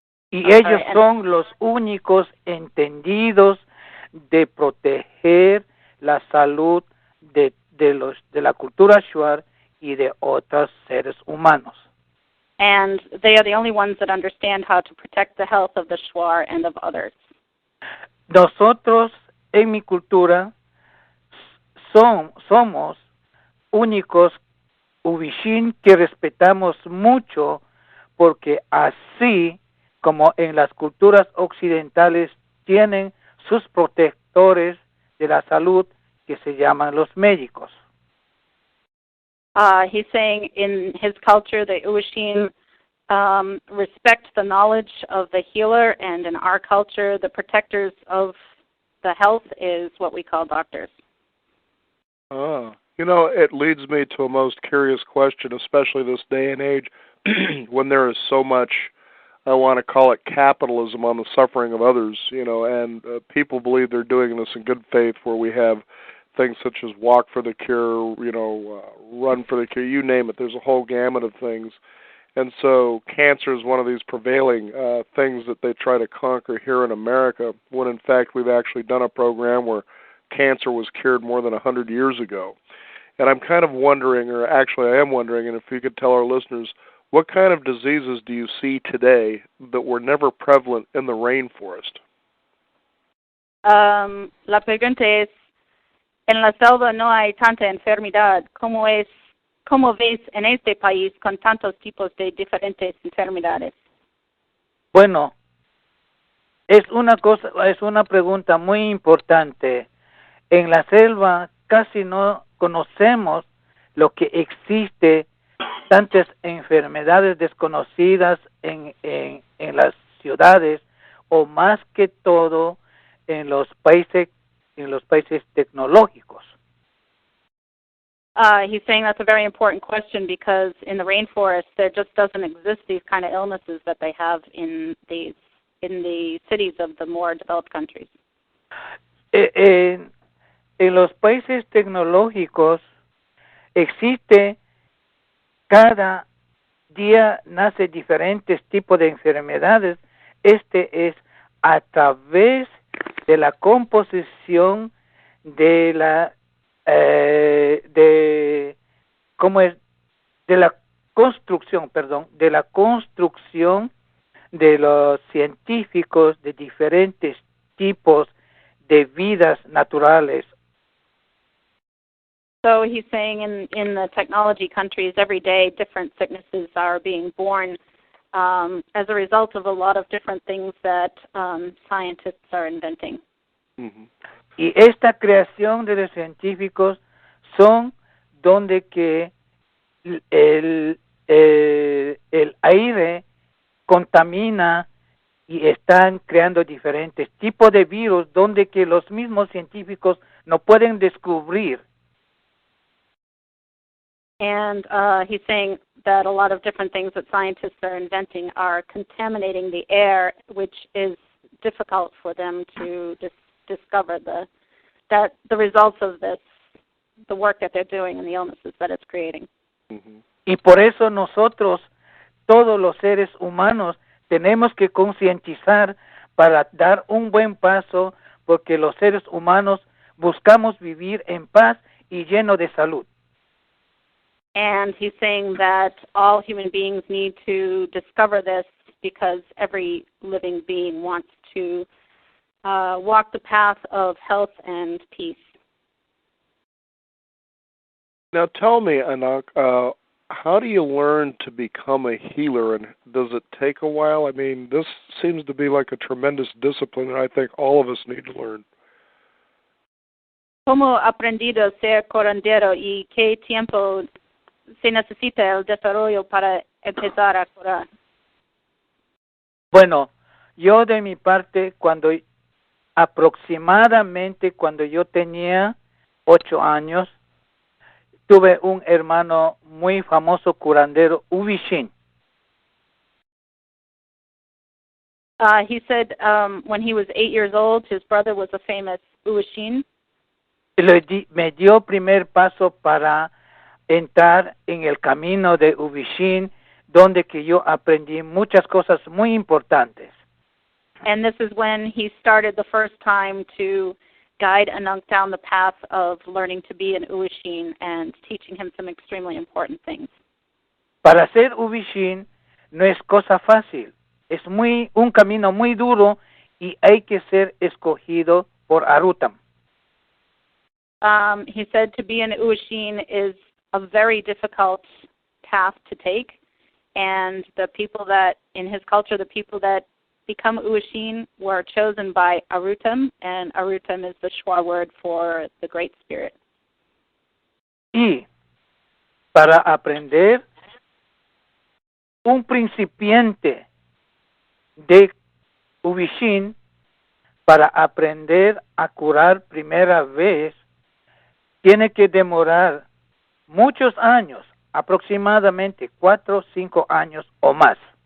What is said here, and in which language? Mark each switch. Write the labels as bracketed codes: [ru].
[es] ellos son los únicos entendidos de proteger la salud de la cultura Shuar y de otros seres humanos. [en] And they are the only ones that understand how to protect the health of the Shuar and of others. [es] Nosotros, en mi cultura, somos únicos Uvishin que respetamos mucho, porque así como en las culturas occidentales tienen sus protectores de la salud que se llaman los médicos. [en] He's saying in his culture, the Uwishin respect the knowledge of the healer, and in our culture, the protectors of the health is what we call doctors. It leads me to a most curious question, especially this day and age, when there is so much, I want to call it capitalism on the suffering of others, and people believe they're doing this in good faith, where we have things such as Walk for the Cure, Run for the Cure, you name it. There's a whole gamut of things. And so cancer is one of these prevailing things that they try to conquer here in America, when in fact we've actually done a program where cancer was cured more than 100 years ago. And I'm kind of wondering, or actually I am wondering, and if you could tell our listeners, what kind of diseases do you see today that were never prevalent in the rainforest? [es] La pregunta es, en la selva no hay tanta enfermedad. ¿Cómo ves en este país con tantos tipos de diferentes enfermedades? Bueno, es una pregunta muy importante. En la selva casi no conocemos lo que existe, tantas enfermedades desconocidas en las ciudades, o más que todo en los países tecnológicos. [en] He's saying that's a very important question, because in the rainforest there just doesn't exist these kind of illnesses that they have in the cities of the more developed countries. [es] En los países tecnológicos existe, cada día nace diferentes tipos de enfermedades. Este es a través de la composición de la construcción de los científicos de diferentes tipos de vidas naturales. [en] So he's saying in the technology countries, every day different sicknesses are being born as a result of a lot of different things that scientists are inventing. Mm-hmm. [es] Y esta creación de los científicos son donde que el aire contamina y están creando diferentes tipos de virus donde que los mismos científicos no pueden descubrir. [en] And he's saying that a lot of different things that scientists are inventing are contaminating the air, which is difficult for them to discover the results of this, the work that they're doing and the illnesses that it's creating. Mm-hmm. [es] Y por eso nosotros, todos los seres humanos, tenemos que concientizar para dar un buen paso, porque los seres humanos buscamos vivir en paz y lleno de salud. [en] And he's saying that all human beings need to discover this because every living being wants to walk the path of health and peace. Now tell me, Anank, how do you learn to become a healer, and does it take a while? I mean, this seems to be like a tremendous discipline, and I think all of us need to learn. [es] ¿Cómo ha aprendido a ser curandero y qué tiempo se necesita el desarrollo para empezar a curar? Bueno, yo de mi parte, aproximadamente cuando yo tenía 8 años, tuve un hermano muy famoso curandero, Ubishin. [en] He said when he was 8 years old, his brother was a famous Uwishin. [es] Me dio primer paso para entrar en el camino de Ubishin, donde que yo aprendí muchas cosas muy importantes. [en] And this is when he started the first time to guide Anank down the path of learning to be an Uwishin and teaching him some extremely important things. [es] Para ser Ubishin no es cosa fácil, es un camino muy duro y hay que ser escogido por Arutam. [en] He said to be an Uwishin is a very difficult path to take, and the people that, in his culture, the people that become Uwishin were chosen by Arutam, and Arutam is the Shuar word for the Great Spirit. [es] Y para aprender, un principiante de Ubishin, para aprender a curar primera vez, tiene que demorar muchos años, aproximadamente 4 o 5 años o más.